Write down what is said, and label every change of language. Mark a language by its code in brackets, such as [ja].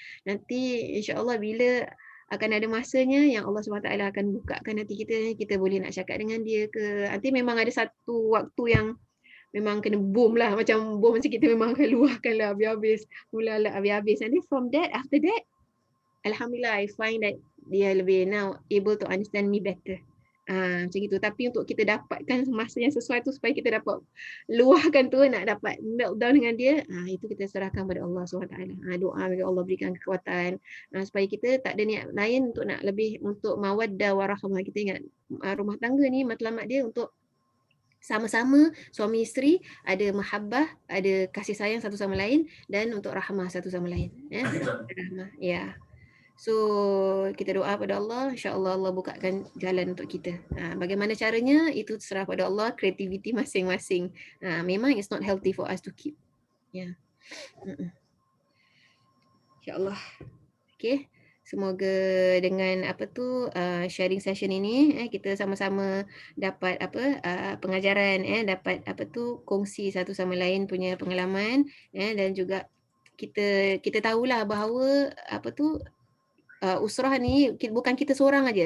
[ms] Nanti insya-Allah bila akan ada masanya yang Allah SWT akan bukakan hati kita boleh nak cakap dengan dia ke. Nanti memang ada satu waktu yang memang kena boom lah, macam boom macam kita memang akan luahkan lah habis-habis, mula-mula habis-habis. [en] And then from that, after that, Alhamdulillah, I find that [ms] dia lebih [en] now able to understand me better. [ms] Macam gitu. Tapi untuk kita dapatkan masa yang sesuai tu supaya kita dapat luahkan tu, nak dapat meltdown dengan dia, itu kita serahkan pada Allah SWT. Doa agar Allah berikan kekuatan supaya kita tak ada niat lain untuk nak lebih untuk mawaddah warahmah. Kita ingat rumah tangga ni matlamat dia untuk sama-sama suami isteri ada mahabbah, ada kasih sayang satu sama lain, dan untuk rahmah satu sama lain. Rahmah. Ya. So kita doa pada Allah, insya-Allah Allah bukakan jalan untuk kita. Bagaimana caranya itu terserah pada Allah, kreativiti masing-masing. Memang [en] it's not healthy for us to keep. [ms] Ya. Insya-Allah. Okay. Semoga dengan sharing session ini kita sama-sama dapat pengajaran, dapat kongsi satu sama lain punya pengalaman, dan juga kita tahulah bahawa usrah ni bukan kita seorang aja.